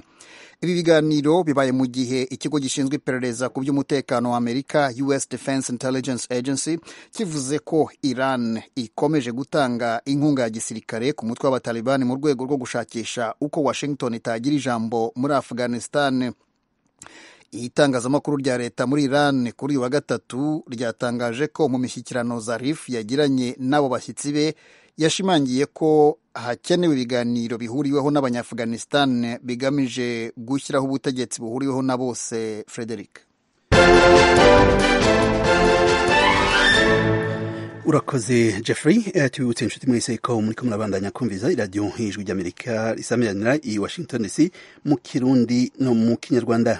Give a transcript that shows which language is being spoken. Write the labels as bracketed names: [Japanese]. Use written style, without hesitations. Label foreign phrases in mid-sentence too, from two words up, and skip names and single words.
[Kinyarwanda] Ibi biganiro bibaye mu gihe ikigo gishinzwe iperereza ku by'umutekano wa Amerika US Defense Intelligence Agency kivuze ko Iran ikomeje gutanga inkunga ya gisirikare ku mutwe w'abataliban mu rwego rwo gushakisha uko Washington itagira ijambo muri Afghanistan. Itangazamakuru rya leta muri Iran kuri uyu wa gatatu ryatangaje ko mu mishyikirano Zarif yagiranye n'abo bashyitsi be yashimangiye ko hakenewe ibiganiro bihuriweho n'Abanyafghanistan bigamije gushyiraho ubutegetsi buhuriweho na bose. Frederick urakoze Jeffrey. [Rundi] Tubibutse inshuti mwese ko muri kumwe nabandanya kumviza iradiyo Ijwi ry'Amerika risamiranira i Washington DC mu Kirundi no mu Kinyarwanda.